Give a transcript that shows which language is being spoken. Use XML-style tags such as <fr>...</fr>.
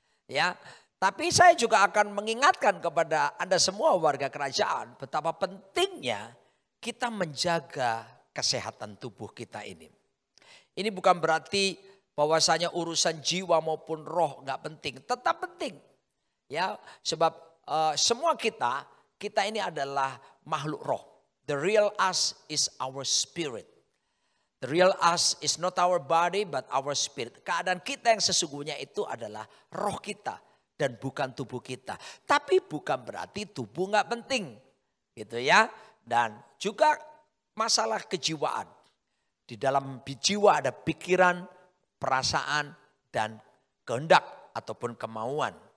<id>Ya, tapi saya juga akan mengingatkan kepada Anda semua warga kerajaan betapa pentingnya kita menjaga kesehatan tubuh kita ini. Ini bukan berarti bahwasanya urusan jiwa maupun roh nggak penting, tetap penting. Ya, sebab semua kita ini adalah makhluk roh.</id> <en>The real us is our spirit. The real us is not our body but our spirit.</en> <id>Keadaan kita yang sesungguhnya itu adalah roh kita dan bukan tubuh kita. Tapi bukan berarti tubuh nggak penting, gitu ya. Dan juga masalah kejiwaan. Di dalam jiwa ada pikiran, perasaan, dan kehendak ataupun kemauan.</id>